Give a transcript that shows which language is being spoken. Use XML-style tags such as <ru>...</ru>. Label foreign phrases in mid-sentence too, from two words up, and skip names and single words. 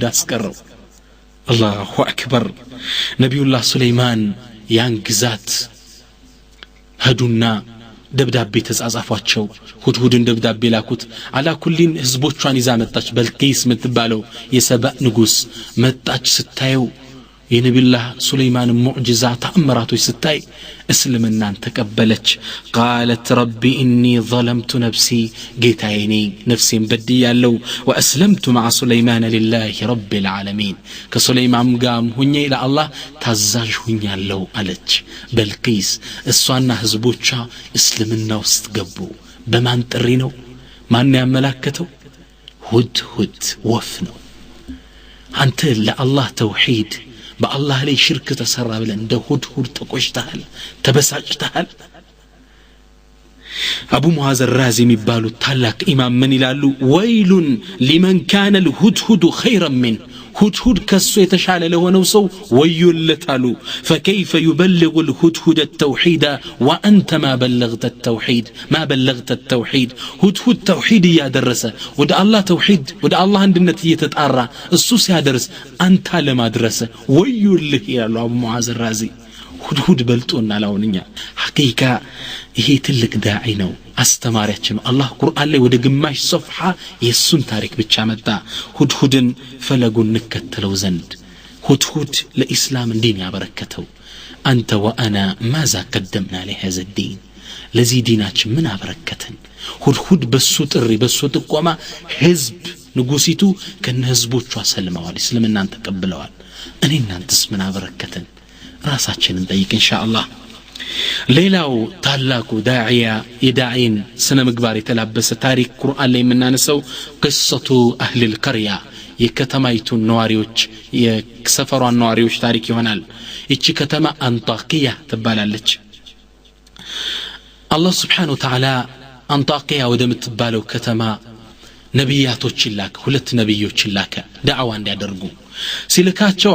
<am>አስቀረው አላሁ አክበር ነብዩላህ ሱለይማን ያን ግዛት ሄዱና ደብዳቤ ተጻጻፏቸው ሁድሁድን ደብዳቤ ላኩት አላኩሊን ህዝቦቿን ይዛ መጣች በልቂስ ምትባለው የሰባ ንጉስ መጣች ስታየው የነብዩላህ ሱለይማን ሙዕጂዛ ተአምራቶች ስታይ እስልምናን ተቀበለች</am> <ar>قالت ربي اني ظلمت نفسي</ar> <am>ጌታዬ ነፍሴን በድያለሁ</am> <ar>واسلمت مع سليمان لله رب العالمين</ar> <am>ከሱለይማን ጋር ሆኜ ለአላህ ታዛዥ ሆኛለሁ አለች በልቂስ እሷና ህዝቦቿ እስልምና ውስጥ ገቡ በማን ጥሪ ነው ማን ያመላከተው ሁድሁድ ወፍ ነው አንተ ለአላህ ተውሂድ በአላህ ላይ ሽርክ ተሰራ ብለ እንደ ሁድሁድ ተቆሽተሃል ተበሳጭተሃል አቡ ሙዓዝ الرازي የሚባሉ ታላቅ ኢማም ምን ይላሉ</am> <ar>ويل لمن كان الهدهد خيرا من</ar> <am>ሁድሁድ ከሱ የተሻለ ለሆነው ሰው ወዮለታሉ</am> <ar>فكيف يبلغ الهدهد التوحيد وانت ما بلغت التوحيد</ar> <am>ሁድሁድ ተውሂድ ያደረሰ ወደ አላህ ተውሂድ ወደ አላህ አንድነት እየተጣራ እሱ ሲያደርስ አንተ ለማድረስ ወዮልህ ይላሉ አቡ ሙዓዝ الرازي ሁድሁድ በልጦና ላውንኛ ሐቂቃ ይሄ ትልቅ ዳዒ ነው አስተማሪያችን አላህ ቁርአን ላይ ወደ ግማሽ ሶፍሃ የሱን ታሪክ ብቻ መጣ ሁድሁድን ፈለጉን ንከተለው ዘንድ ሁድሁድ ለኢስላም እንዲን ያበረከተው አንተ</am> <ar>وأنا ماذا قدمنا لهذا الدين</ar> <am>ለዚህ ዲናችን ምን አበረከተን ሁድሁድ በሱ ጥሪ በሱ ጥቆማ ህዝብ ንጉሲቱ ከነህዝቦቿ ሰልመዋል እስልምናን ተቀብለዋል እኔ እናንተስ ምን አበረከተን ራሳችንን ጠይቅ ኢንሻአላህ ሌላው ታላቁ ዳዒያ የዳዒን ስነ ምግባር የተላበሰ ታሪክ ቁርአን ላይ የምናነሳው</am> <ar>قصة اهل القريه</ar> <am>የከተማይቱ ነዋሪዎች የሰፈሯን ነዋሪዎች ታሪክ ይሆናል እቺ ከተማ አንጣቂያ ትባላለች አላህ</am> <ar>سبحانه وتعالى</ar> <am>አንጣቂያ ወደምትባለው ከተማ ነብያቶች ይላክ ሁለት ነብዮች ይላከ ዳዕዋ እንዲያደርጉ ሲልካቸው</am>